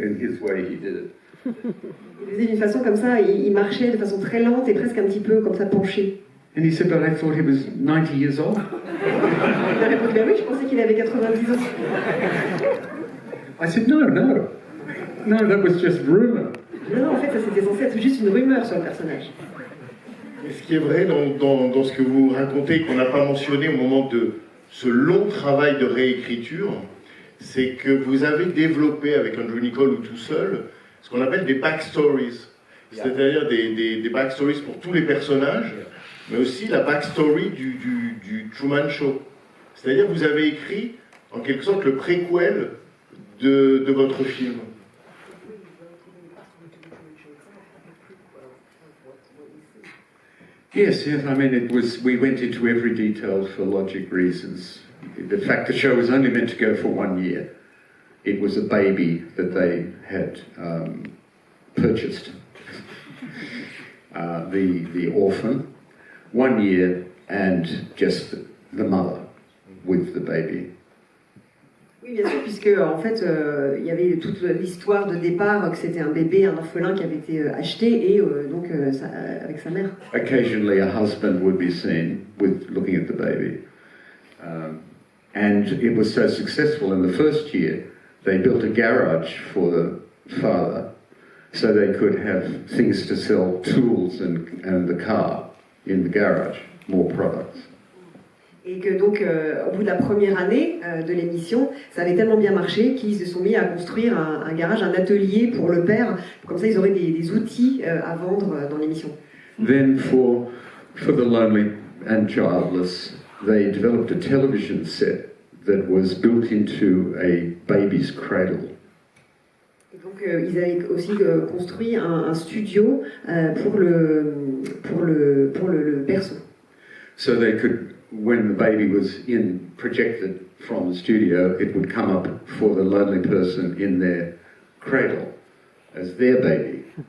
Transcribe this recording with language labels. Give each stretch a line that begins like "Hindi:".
English: In his way, he did it.
French: Il faisait d'une façon comme ça, il marchait de façon très lente et presque un petit peu comme ça penché.
English: And he said, but I thought he was 90 years old.
French: Il a répondu, oui, je pensais qu'il avait 90 ans.
English: I said, no, that was just rumor.
French: Non, en fait, ça c'était censé être juste une rumeur sur le personnage. Et ce qui est vrai dans ce que vous racontez, qu'on n'a pas mentionné au moment de ce long travail de réécriture, c'est que vous avez développé avec Andrew Niccol ou tout seul ce qu'on appelle des backstories, c'est-à-dire des backstories pour tous les personnages, mais aussi la backstory du Truman Show. C'est-à-dire que vous avez écrit en quelque sorte le préquel de votre film.
English: Yes, I mean, we went into every detail for logic reasons. The fact the show was only meant to go for 1 year. It was a baby that they had purchased. The orphan, 1 year, and just the mother with the baby.
French: Oui, bien sûr, puisque en fait, il y avait toute l'histoire de départ, que c'était un bébé, un orphelin qui avait été acheté, et donc avec sa mère.
English: Occasionally, a husband would be seen with looking at the baby, and it was so successful in the first year, they built a garage for the father, so they could have things to sell, tools and the car in the garage, more products.
French: Et que donc, au bout de la première année de l'émission, ça avait tellement bien marché qu'ils se sont mis à construire un garage, un atelier pour le père. Comme ça, ils auraient des outils à vendre dans l'émission.
English: Then for the lonely and childless, they developed a television set that was built into a baby's cradle.
French: Et donc, ils avaient aussi construit un studio pour le berceau.
English: So they could, when the baby was projected from the studio, it would come up for the lonely person in their cradle as their baby.